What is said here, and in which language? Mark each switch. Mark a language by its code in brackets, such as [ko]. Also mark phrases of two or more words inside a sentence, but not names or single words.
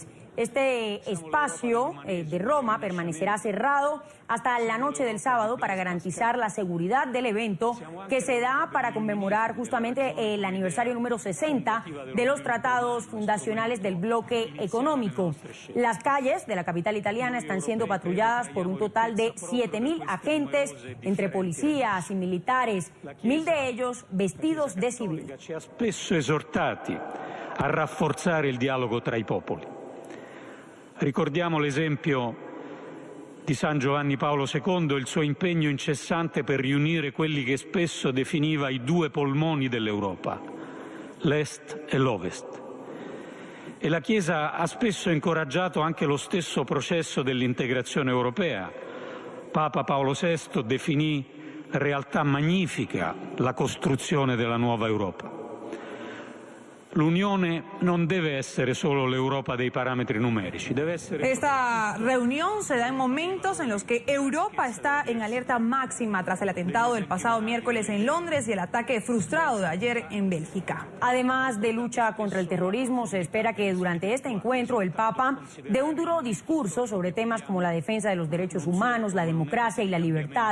[es] Este espacio de Roma permanecerá cerrado hasta la noche del sábado para garantizar la seguridad del evento, que se da para conmemorar justamente el aniversario número 60 de los tratados fundacionales del bloque económico. Las calles de la capital italiana están siendo patrulladas por un total de 7.000 agentes entre policías y militares, 1.000 de ellos vestidos de civil. [it] Spesso esortati a rafforzare il dialogo tra i popoli. Ricordiamo l'esempio di San Giovanni Paolo II e il suo impegno incessante per riunire quelli che spesso definiva i due polmoni dell'Europa, l'Est e l'Ovest. E la Chiesa ha spesso incoraggiato anche lo stesso processo dell'integrazione europea. Papa Paolo VI definì realtà magnifica la costruzione della nuova Europa. L'Unione non debe essere solo l'Europa dei parametri numerici, debe essere... [es] Esta reunión se da en momentos en los que Europa está en alerta máxima tras el atentado del pasado miércoles en Londres y el ataque frustrado de ayer en Bélgica. Además de lucha contra el terrorismo, se espera que durante este encuentro el Papa dé un duro discurso sobre temas como la defensa de los derechos humanos, la democracia y la libertad.